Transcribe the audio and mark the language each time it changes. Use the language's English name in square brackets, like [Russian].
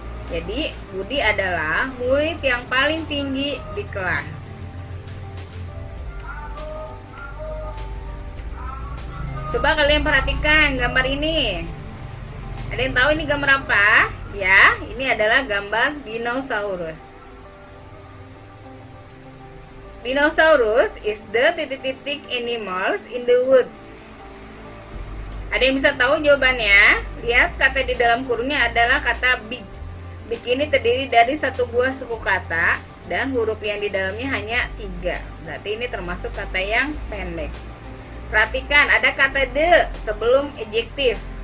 [Indonesian] Jadi Budi adalah murid yang paling tinggi di kelas. Coba kalian perhatikan gambar ini. Ada yang tahu ini gambar apa? Ya, ini adalah gambar dinosaurus. [English] Dinosaurus is the animals in the woods. [Indonesian] Ada yang bisa tahu jawabannya? Lihat, kata di dalam kurungnya adalah kata big. Bikini terdiri dari satu buah suku kata dan huruf yang di dalamnya hanya 3. Berarti ini termasuk kata yang pendek. Perhatikan, ada kata the sebelum adjektif.